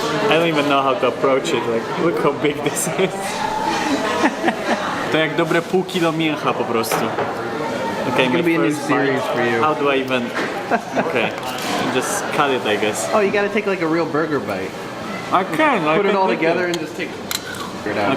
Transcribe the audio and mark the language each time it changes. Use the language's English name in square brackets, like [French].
[English] I don't even know how to approach it. Like, look how big this is. [Polish] To jak dobre pół kilo mięcha po prostu. [English] Okay, It's gonna be a new series for you. How do I even? Okay, just cut it, I guess. Oh, you gotta take like a real burger bite. I can. Put it all together and just take it out.